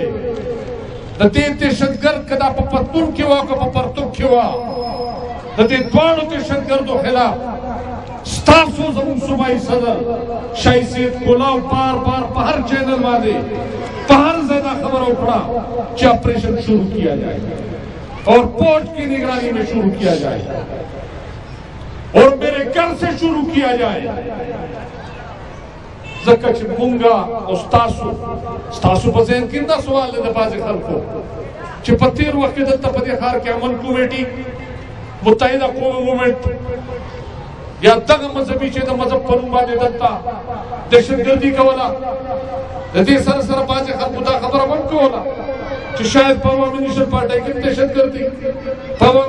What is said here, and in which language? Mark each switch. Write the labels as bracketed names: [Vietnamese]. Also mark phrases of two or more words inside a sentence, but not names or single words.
[Pashto] د دې دهشتګرد که دا په پتلون کې وه که په پرتوګ کې وه، د دې دواړو دهشتګردو خلاف ستاسو زموږ صوبایي صدر شاهي سید کولاو بار بار په هر چینل باندې په هر ځای دا خبره وکړه چې [Urdu] آپریشن شروع کیا جائے اور پورٹ کی نگرانی میں شروع کیا جائے اور میرے گھر سے شروع کیا جائے. [Pashto] ځکه چې مونږه او ستاسو په ذهن کې دا سوال دی د بعضې خلکو چې په تېر وخت کې دلته په دې ښار کې امن کمیټي، متحده قومو مومنټ، یا دغه مذهبي چې د مذهب په نوم باندې دلته دهشتګردي کوله د دې سره سره بعضې خلکو دا خبره هم کوله چې شاید په عوامي نیشنل پارټۍ کې دهشتګرد دي په عوامي